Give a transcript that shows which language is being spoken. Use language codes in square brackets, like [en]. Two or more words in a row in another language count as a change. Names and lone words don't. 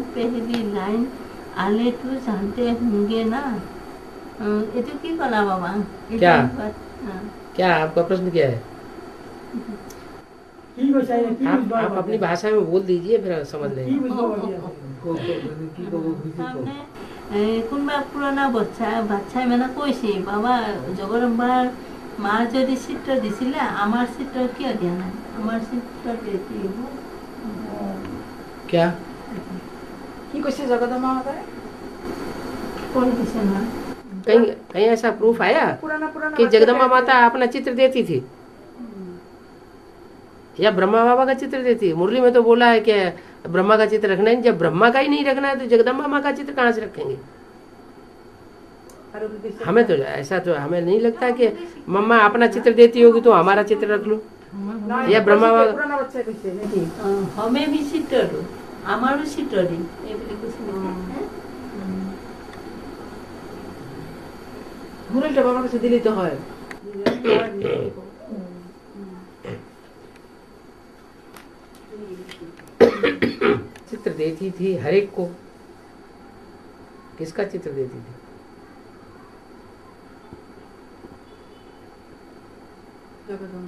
[hi] पहली लाइन आले तो जानते होंगे ना। ये तो की कला बाबा? क्या? हाँ। क्या आपका प्रश्न क्या है? आप अपनी भाषा में बोल दीजिए, फिर समझ लेंगे। [as] हमने কোনবা পুৰণা বাচ্চাই মানে কৈছে বাবা জগদম্বাৰ মাৰ যদি চিত্ৰ দিছিলে আমাৰ চিত্ৰ কিয় দিয়া নাই? আমাৰ চিত্ৰ দেতি [hi] क्या? [as] কি কৈছে জগদম্বা মাতাই? কোন দিছে না? [hi] कहीं कहीं ऐसा प्रूफ आया पुराना पुराना कि बच्चा जगदम्बा कहते माता अपना चित्र देती थी या ब्रह्मा बाबा का चित्र देती? मुरली में तो बोला है कि ब्रह्मा का चित्र रखना है। जब ब्रह्मा का ही नहीं रखना है तो जगदम्बा माँ का चित्र कहाँ से रखेंगे? और वो कैसे- हमें तो ऐसा तो हमें नहीं लगता कि मम्मा अपना चित्र देती होगी तो हमारा चित्र रख लो। ना, या ब्रह्मा बाबा- पुराना बच्चा कैसे नहीं? हमें भी चित्र दो, [as] আমারও চিত্ৰ দিম এই বুলি কৈছে। [bn] মুরলিটা বাবার কাছে দিলেই তো হয়। [hi] चित्र देती थी हर एक को। किसका चित्र देती थी? जगदम्बा।